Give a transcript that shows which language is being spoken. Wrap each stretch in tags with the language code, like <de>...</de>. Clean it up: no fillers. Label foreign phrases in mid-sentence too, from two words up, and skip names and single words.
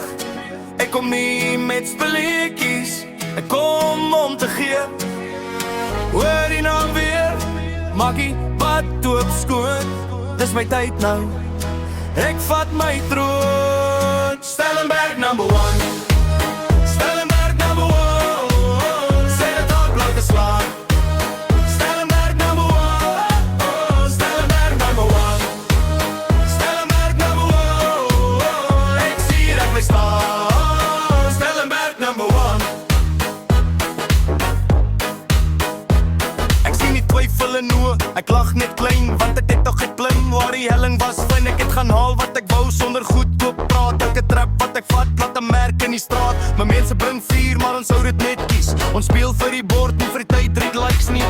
<af>Ek kom nie met spelletjies, ek kom om te gee. Hoor die naam weer, maak die pad oop skoon. Dis my tyd nou, ek vat my troon.</af> <en>Stellenberg number one, Stellenberg number one.</en> <af>Sê dit al bly te slaan.</af> <en>Stellenberg number one, Stellenberg number one, Stellenberg number one.</en> <af>Ek sien dat my staan, Stellenberg</af> <en>number one.</en> <af>Ek sien nie twyfel en oe, ek lag net klein, want ek het nog geklim waar die helling was fyn. Ek het gaan haal wat ek wou sonder goedkoop praat. Elke trap wat ek vat, laat 'n merk in die straat. My mense bring vuur, maar ons hou dit net kies. Ons speel vir die bord, nie vir die tyd,</af> <en>read likes</en> <af>nie.</af>